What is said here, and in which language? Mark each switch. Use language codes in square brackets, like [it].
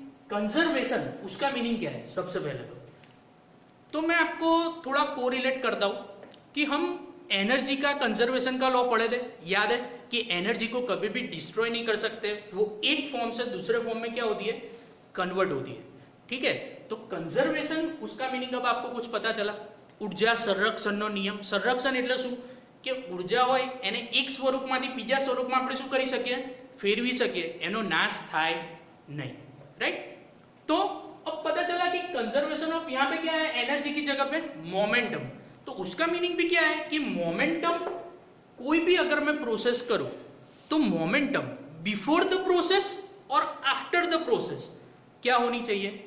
[hi] Conservation, उसका meaning क्या है? सबसे पहले तो मैं आपको थोड़ा कोरिलेट करता हूं कि हम एनर्जी का कंजर्वेशन का लॉ पढ़े थे, याद है कि एनर्जी को कभी भी डिस्ट्रॉय नहीं कर सकते, वो एक फॉर्म से दूसरे फॉर्म में क्या होती है? कन्वर्ट होती है, ठीक है। तो कंजर्वेशन, उसका मीनिंग अब आपको कुछ पता चला। [gu] ऊर्जा संरक्षणનો નિયમ, સંરક્ષણ એટલે શું કે ઊર્જા હોય એને એક સ્વરૂપમાંથી બીજા સ્વરૂપમાં આપણે શું કરી શકીએ? ફેરવી શકીએ, એનો નાશ થાય નહીં, રાઈટ? [hi] तो अब पता चला कि कंजर्वेशन ऑफ यहाँ पे क्या है? एनर्जी की जगह पे मोमेंटम। तो उसका मीनिंग भी क्या है कि मोमेंटम, कोई भी अगर मैं प्रोसेस करूं तो मोमेंटम बिफोर द प्रोसेस और आफ्टर द प्रोसेस क्या होनी चाहिए?